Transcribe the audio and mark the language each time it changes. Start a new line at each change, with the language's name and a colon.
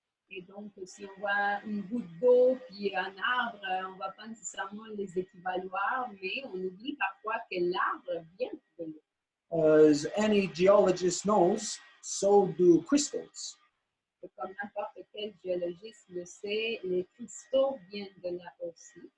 French: Et donc, si on voit une goutte d'eau puis un arbre, on ne va pas nécessairement les équivaloir, mais on oublie parfois que l'arbre vient de l'eau.
English: As any geologist knows, so do crystals.
French: Et comme n'importe quel géologiste le sait, les cristaux viennent de là aussi.